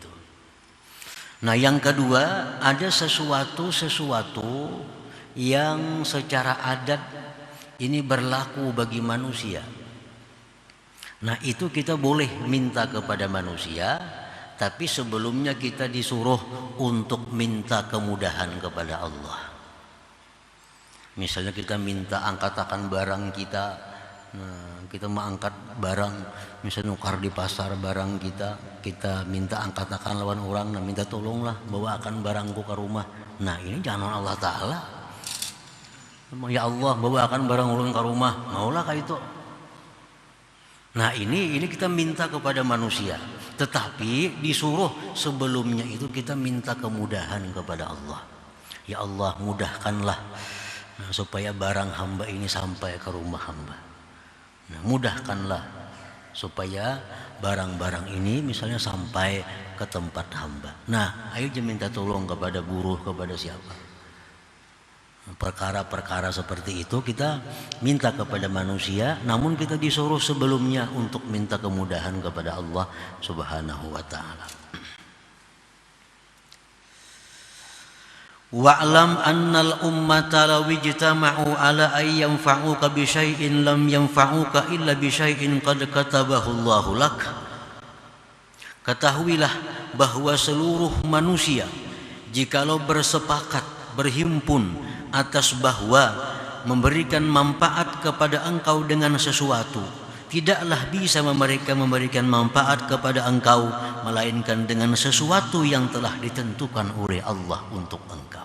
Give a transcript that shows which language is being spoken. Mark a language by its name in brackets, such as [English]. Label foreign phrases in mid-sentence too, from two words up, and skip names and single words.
[Indonesian] Nah yang kedua, ada sesuatu yang secara adat ini berlaku bagi manusia. Nah itu kita boleh minta kepada manusia, tapi sebelumnya kita disuruh untuk minta kemudahan kepada Allah. [Banjar] Misalnya kita minta angkatakan barang kita, nah, kita mau angkat barang, misalnya nukar di pasar barang kita minta angkatakan lawan orang, nah minta tolonglah bawakan barangku ke rumah. Nah ini jangan Allah Ta'ala. Ya Allah bawakan barang ulun ke rumah, maulah kayak itu. [Indonesian] Nah ini kita minta kepada manusia, tetapi disuruh sebelumnya itu kita minta kemudahan kepada Allah. Ya Allah mudahkanlah, nah, supaya barang hamba ini sampai ke rumah hamba. Nah, mudahkanlah supaya barang-barang ini misalnya sampai ke tempat hamba. Nah ayo minta tolong kepada buruh, kepada siapa. Perkara-perkara seperti itu kita minta kepada manusia, namun kita disuruh sebelumnya untuk minta kemudahan kepada Allah [Arabic] سبحانه وتعالى. واعلم أن الأمة لو اجتمعت على أن ينفعوك بشيء لم ينفعوك إلا بشيء قد كتبه الله لك. [Indonesian] Ketahuilah bahwa seluruh manusia jikalau bersepakat, berhimpun atas bahwa memberikan manfaat kepada engkau dengan sesuatu, tidaklah bisa mereka memberikan manfaat kepada engkau melainkan dengan sesuatu yang telah ditentukan oleh Allah untuk engkau.